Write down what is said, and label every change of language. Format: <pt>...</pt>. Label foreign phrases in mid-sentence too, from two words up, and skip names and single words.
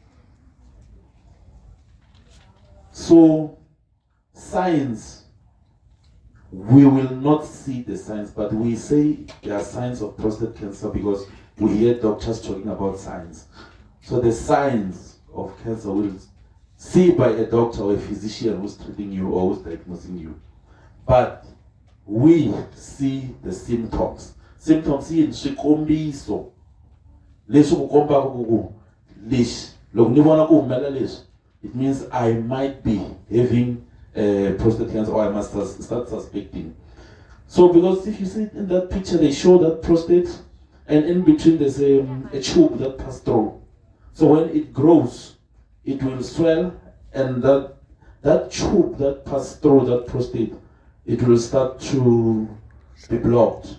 <en>So signs, we will not see the signs, but we say there are signs of prostate cancer because we hear doctors talking about signs. So the signs of cancer will see by a doctor or a physician who's treating you or who's diagnosing you. But we see the symptoms.</en> <ts>Symptoms in swikombiso. Leswi ku komba ku lexi loko ni vona ku humela leswi,</ts> <en>it means I might be having prostate cancer, or I must start suspecting. So because if you see in that picture, they show that prostate, and in between there's a tube that passes through. So when it grows, it will swell, and that tube that passes through that prostate, it will start to be blocked.</en>